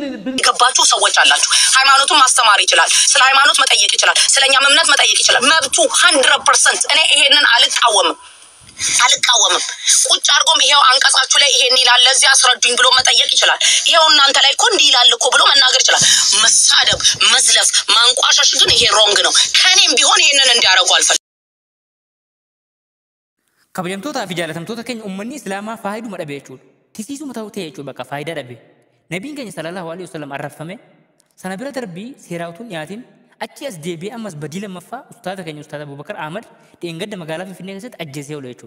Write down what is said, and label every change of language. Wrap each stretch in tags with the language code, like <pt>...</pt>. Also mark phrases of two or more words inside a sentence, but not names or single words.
<am>ገባችሁ ሰዎች አላችሁ ሃይማኖቱን ማስተማር ይችላል ስለ ሃይማኖት መጠየቅ ይችላል ስለኛ እምነት መጠየቅ ይችላል መብቱ 100% እኔ ይሄንን አልቃወምም ቁጭ አርጎም ይሄው አንቀጻችሁ ላይ ይሄን ይላል ለዚህ አስረዱኝ ብሎ መጠየቅ ይችላል ይሄው እናንተ ላይ እኮ እንዲህ ይላል እኮ ብሎ መናገር ይችላል መሳደብ መዝለፍ ማንቋሸሽ ግን ይሄ ሮንግ ነው ከኔም ቢሆን ይሄንን እንዲያረጉ አልፈልግም</am> <om>kabajamtoota fi jaalatamtoota keenya ummanni islaamaa faayiduu madhabe jechuudha. Tisiisuma ta'uu ta'e jechuudha bakka faayidaa dhabe. Nabiin keenya</om> <ar>صلى الله عليه وسلم</ar> <om>arrafame sana bira darbii seeraawtuun dhiyaatiin achi as deebi'ee ammas badii lammaffaa ustaata keenya ustaata Abubakar Ahmad dheengadda magaalaa Finfinnee keessatti ajjeesee oole jechuudha.</om>